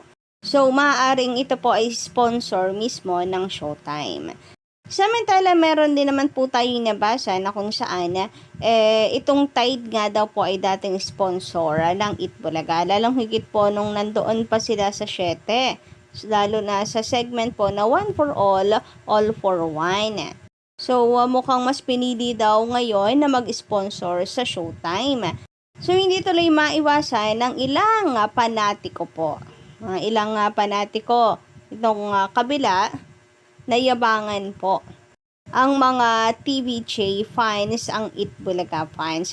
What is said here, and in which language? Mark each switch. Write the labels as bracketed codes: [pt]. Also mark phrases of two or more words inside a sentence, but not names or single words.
[tl] So, maaaring ito po ay sponsor mismo ng Showtime. Samantala, meron din naman po tayong nabasa na kung saan itong Tide nga daw po ay dating sponsor ng Itbulaga. Lalong higit po nung nandoon pa sila sa 7. Lalo na sa segment po na [en] one for all for one. [tl] So, mukhang mas pinili daw ngayon na mag-sponsor sa Showtime. So, hindi tuloy maiwasan ng ilang panatiko po. Mga ilang panatiko itong kabila, nayabangan po ang mga TVJ fans, ang Itbulaga fans.